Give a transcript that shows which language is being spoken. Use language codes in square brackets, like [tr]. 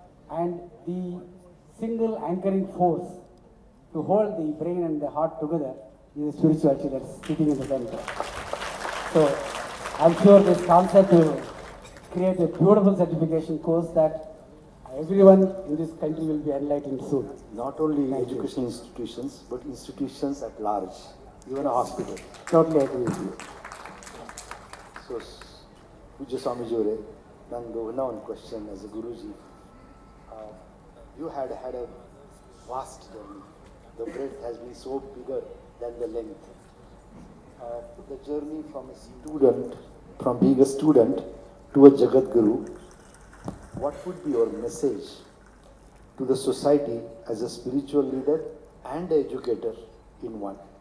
[en] And the single anchoring force to hold the brain and the heart together is the spirituality that's sitting in the center. So I'm sure this concept will create a beautiful certification course that everyone in this country will be enlightened soon. Not only Thank you. educational institutions, but institutions at large, even a hospital. Totally agree with you. [kn] So, Pujya Swamiji ಅವರೇ, ನಂದು ಇನ್ನೂ ಒಂದು question as A Guruji. [en] You had a vast journey. The breadth has been so bigger than the length. The journey from a student, from being a student to a Jagat Guru, what would be your message to the society as a spiritual leader and educator in one?